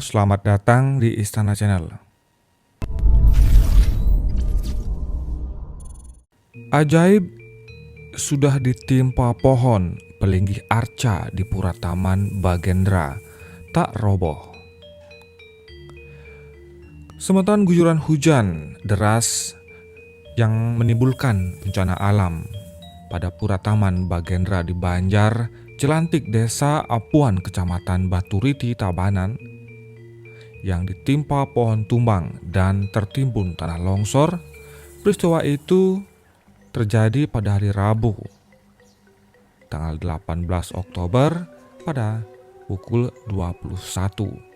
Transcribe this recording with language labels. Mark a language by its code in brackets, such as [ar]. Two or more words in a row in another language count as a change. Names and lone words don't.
[id] Selamat datang di Istana Channel. Ajaib sudah ditimpa pohon pelinggih arca di Pura Taman Bagendra tak roboh. Semeton guyuran hujan deras yang menimbulkan bencana alam pada Pura Taman Bagendra di Banjar Jelantik, Desa Apuan, Kecamatan Baturiti, Tabanan, yang ditimpa pohon tumbang dan tertimbun tanah longsor. Peristiwa itu terjadi pada hari Rabu, tanggal 18 Oktober pada pukul 21.